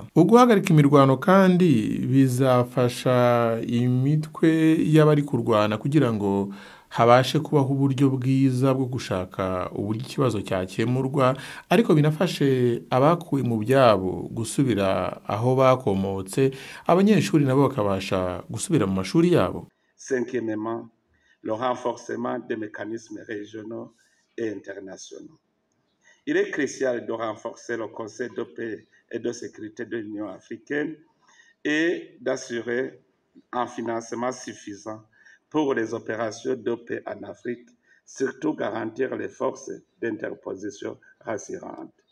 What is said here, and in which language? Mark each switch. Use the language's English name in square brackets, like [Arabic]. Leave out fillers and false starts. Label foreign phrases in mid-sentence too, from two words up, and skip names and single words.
[Kinyarwanda] Uguhagarika imirwano kandi bizafasha imitwe y'abari kurwana kugira ngo habashe kubaho uburyo bwiza bwo gushaka uburyo ikibazo cyakemurwa, ariko binafashe abakuwe mu byabo gusubira aho bakomotse, abanyeshuri nabo bakabasha gusubira mu mashuri yabo. [French] Cinquièmement, le renforcement des mécanismes régionaux et internationaux. Il est crucial de renforcer le Conseil de paix et de sécurité de l'Union africaine et d'assurer un financement suffisant pour les opérations de paix en Afrique, surtout garantir les forces d'interposition rassurantes.